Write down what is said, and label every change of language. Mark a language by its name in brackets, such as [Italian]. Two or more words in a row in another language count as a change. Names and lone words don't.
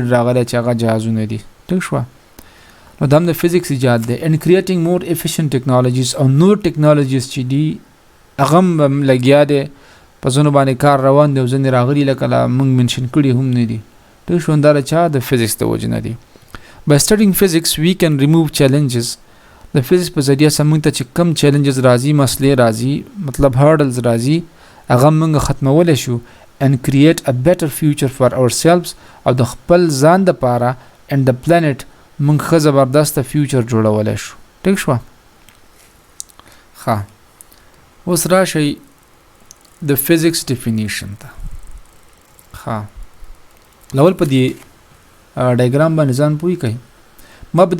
[Pashto] راغلی چې هغه جهازونه دي ټیک شوه نو دا هم د فزیکس ایجاد دی [English] and creating more efficient technologies [Pashto] او نور ټیکنالوجیز چې دي هغه هم لګیا دی په ځینو باندې کار روان دی او ځینې راغلي لکه موږ منشن کړي هم نه دي ټیک شو دا چا د فزیکس د وجې نه دي [English] by studying physics we can remove challenges [Pashto] د فزیکس په ذریعه سره موږ ته چې کم چیلنجز راځي مسلې راځي مطلب هارډلز راځي هغه موږ ختمولی شو [English] and create a better future for ourselves [Pashto] او د خپل ځان دپاره [English] and the planet [Pashto] موږ ښه زبردسته فیوچر جوړولی شو ټیک شوه ښه اوس راشئ د فزیکس ډیفینیشن ته ښه لول په دې ډایګرام باندې ځان پوه کړئ ما په دې